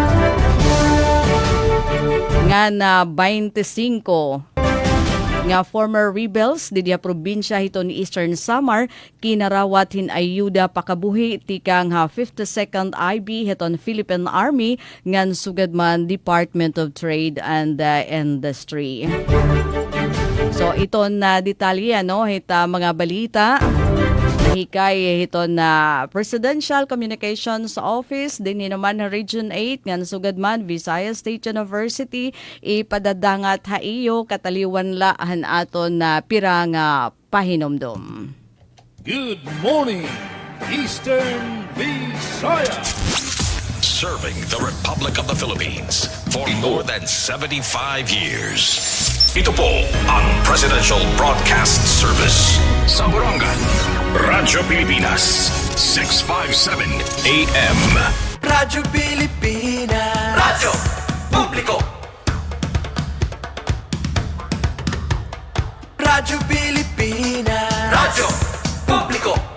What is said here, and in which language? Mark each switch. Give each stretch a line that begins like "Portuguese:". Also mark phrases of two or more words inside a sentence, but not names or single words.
Waray: Nga na 25 nga
English: former rebels
Waray: didiya probinsya hiton ni Eastern Samar kinarawat hin ayuda pakabuhi tikang 52nd IB hiton Philippine Army ngan sugad man Department of Trade and Industry. So iton na detalye hita mga balita hikay ito na Presidential Communications Office din naman Region 8 ngan sugad man Visayas State University ipadadangat haiyo kataliwan laahan aton na piranga pahinomdom.
English: Good morning, Eastern Visayas. Serving the Republic of the Philippines for more than 75 years.
Filipino: Ito po ang Presidential Broadcast Service sa Borongan, Radyo Pilipinas, 657 AM. Radyo Pilipinas, Radyo Publiko. Radyo Pilipinas, Radyo Publiko.